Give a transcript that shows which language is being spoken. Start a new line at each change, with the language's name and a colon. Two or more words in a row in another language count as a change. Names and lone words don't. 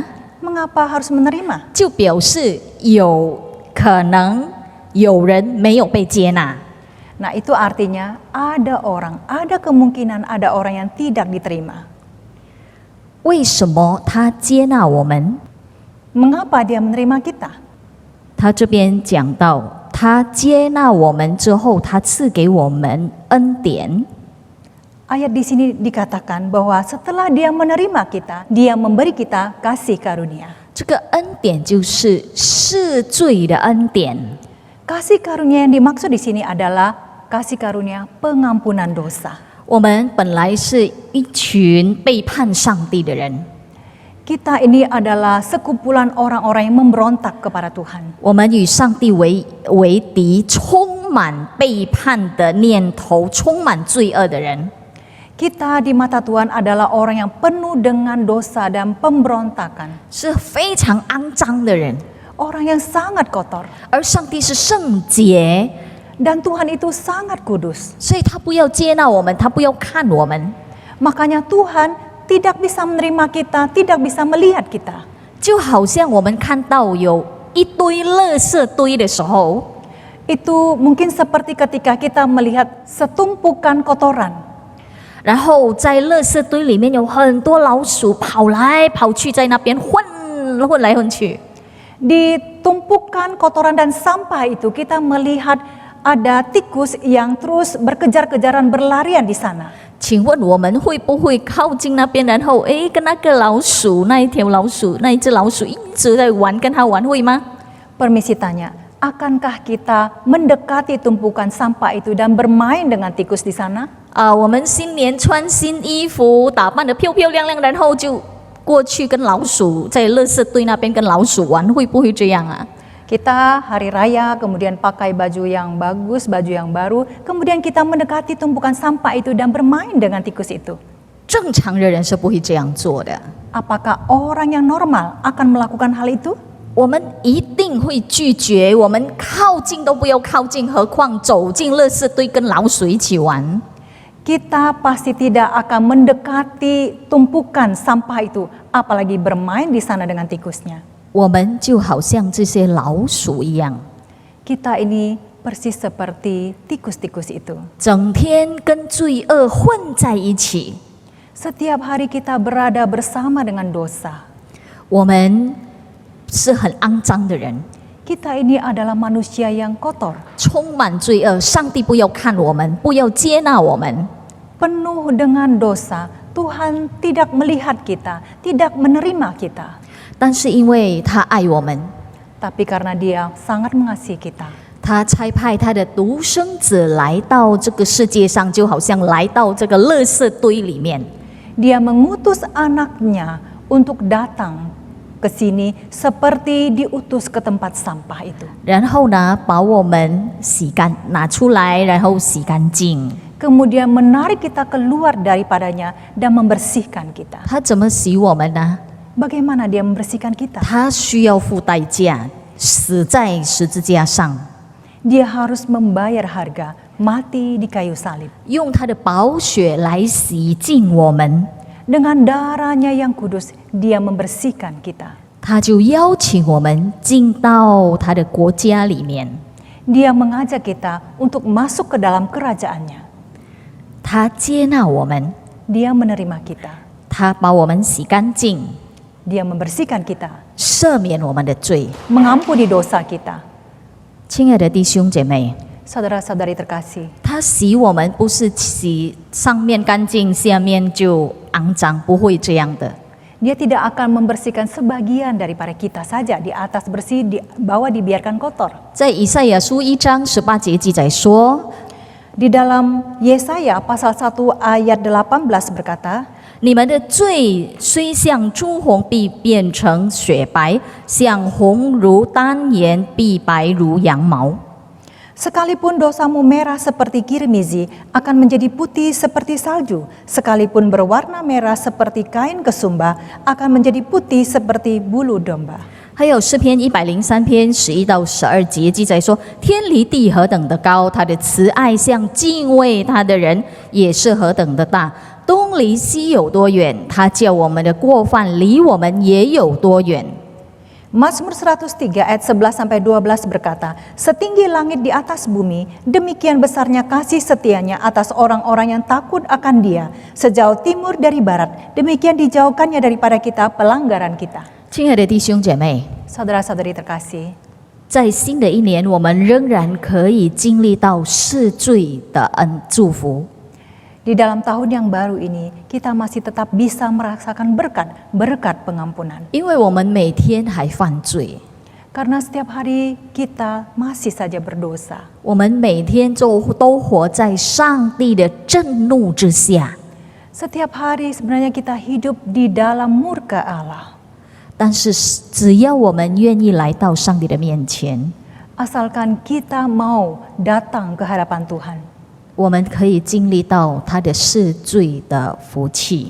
Indonesian: Mengapa harus menerima?
Chinese: 就表示有可能有人没有被接纳。
Indonesian: Nah, itu artinya ada kemungkinan ada orang yang tidak diterima.
Chinese: 为什么他接纳我们？
Indonesian: Mengapa Dia menerima kita?
Chinese: 他这边讲到，他接纳我们之后，他赐给我们恩典。
Indonesian: Ayat di sini dikatakan bahwa setelah Dia menerima kita, Dia memberi kita kasih karunia.
Chinese: 这个恩典就是赦罪的恩典。
Indonesian: Kasih karunia yang dimaksud di sini adalah kasih karunia pengampunan dosa.
Chinese: 我们本来是一群背叛上帝的人，
Indonesian: Kita ini adalah sekumpulan orang-orang yang memberontak kepada Tuhan.
Chinese: 我们与上帝为敌，充满背叛的念头，充满罪恶的人。
Indonesian: Kita di mata Tuhan adalah orang yang penuh dengan dosa dan pemberontakan.
Chinese: 是非常肮脏的人，
Indonesian: Orang yang sangat kotor.
Chinese: 而上帝是圣洁，
Indonesian: Dan Tuhan itu sangat kudus.
Chinese: 所以他不要接纳我们，他不要看我们，
Indonesian: Makanya Tuhan tidak bisa menerima kita, tidak bisa melihat kita.
Chinese: 就好像我们看到有一堆垃圾堆的时候，
Indonesian: Itu mungkin seperti ketika kita melihat setumpukan kotoran.
Chinese: 然后在垃圾堆里面有很多老鼠跑来跑去，在那边混来混去。
Indonesian: Di tumpukan kotoran dan sampah itu kita melihat ada tikus yang terus berkejar-kejaran berlarian di sana.
Chinese: 请问我们会不会靠近那边，然后跟那个老鼠，那一条老鼠，那一只老鼠一直在玩，跟它玩，会吗？
Indonesian: Permisi tanya, akankah kita mendekati tumpukan sampah itu dan bermain dengan tikus di sana?
Chinese: 我们新年穿新衣服，打扮得漂漂亮亮，然后就过去跟老鼠在垃圾堆那边跟老鼠玩，会不会这样啊？
Indonesian: Kita hari raya kemudian pakai baju yang bagus, baju yang baru, kemudian kita mendekati tumpukan sampah itu dan bermain dengan tikus itu.
Chinese: 正常的人是不会这样做的，
Indonesian: Apakah orang yang normal akan melakukan hal itu?
Chinese: 我们一定会拒绝，我们靠近都不要靠近，何况走进垃圾堆跟老鼠一起玩。
Indonesian: Kita pasti tidak akan mendekati tumpukan sampah itu, apalagi bermain di sana dengan tikusnya.
Chinese: 我们就好像这些老鼠一样，
Indonesian: Kita ini persis seperti tikus-tikus itu.
Chinese: 整天跟罪恶混在一起。
Indonesian: Setiap hari kita berada bersama dengan dosa.
Chinese: 我们是很肮脏的人，
Indonesian: Kita ini adalah manusia yang kotor,
Chinese: 充满罪恶。上帝不要看我们，不要接纳我们。
Indonesian: penuh dengan dosa. Tuhan tidak melihat kita, tidak menerima kita.
Chinese: 但是因为他爱我们，
Indonesian: Tapi karena Dia sangat mengasihi kita,
Chinese: 他差派他的独生子来到这个世界上，就好像来到这个垃圾堆里面。
Indonesian: Dia mengutus anaknya untuk datang ke sini seperti diutus ke tempat sampah itu.
Chinese: 然后呢，把我们洗干，拿出来，然后洗干净。
Indonesian: Kemudian menarik kita keluar daripadanya dan membersihkan kita.
Chinese: 他怎么洗我们呢？
Indonesian: Bagaimana Dia membersihkan kita?
Chinese: 他需要付代价，死在十字架上，
Indonesian: Dia harus membayar harga, mati di kayu salib.
Chinese: 用他的宝血来洗净我们。
Indonesian: Dengan darahnya yang kudus, Dia membersihkan kita.
Chinese: 他就邀请我们进到他的国家里面。
Indonesian: Dia mengajak kita untuk masuk ke dalam kerajaannya.
Chinese: 他接纳我们，
Indonesian: Dia menerima kita.
Chinese: 他把我们洗干净，
Indonesian: Dia membersihkan kita,
Chinese: 赦免我们的罪。
Indonesian: mengampuni dosa kita.
Chinese: 亲爱的弟兄姐妹，
Indonesian: Saudara-saudari terkasih,
Chinese: 他洗我们不是洗上面干净，下面就肮脏，不会这样的。
Indonesian: Dia tidak akan membersihkan sebagian daripada kita saja, di atas bersih, di bawah dibiarkan kotor.
Chinese: 在以赛亚书1章18节记载说，
Indonesian: Di dalam Yesaya pasal 1 ayat 18 berkata,
Chinese: 你们的罪虽像朱红，必变成雪白；像红如丹颜，必白如羊毛。
Indonesian: sekalipun dosamu merah seperti kirmizi, akan menjadi putih seperti salju. Sekalipun berwarna merah seperti kain kesumba, akan menjadi putih seperti bulu domba.
Chinese: 还有诗篇103篇11到12节记载说：天离地何等的高，他的慈爱像敬畏他的人也是何等的大。东离西有多远，他叫我们的过犯离我们也有多远。
Indonesian: Mazmur 103 ayat 11-12 berkata, setinggi langit di atas bumi, demikian besarnya kasih setianya atas orang-orang yang takut akan Dia. Sejauh timur dari barat, demikian dijauhkannya daripada kita pelanggaran kita.
Chinese: 亲爱的弟兄姐妹，
Indonesian: Saudara-saudari terkasih,
Chinese: 在新的一年，我们仍然可以经历到赦罪的祝福。
Indonesian: di dalam tahun yang baru ini, kita masih tetap bisa merasakan berkat pengampunan.
Chinese: 因为我们每天还犯罪，
Indonesian: Karena setiap hari kita masih saja berdosa.
Chinese: 我们每天都活在上帝的震怒之下。
Indonesian: Setiap hari sebenarnya kita hidup di dalam murka Allah.
Chinese: 但是只要我们愿意来到上帝的面前，
Indonesian: Asalkan kita mau datang ke hadapan Tuhan,
Chinese: 我们可以经历到他的赦罪的福气。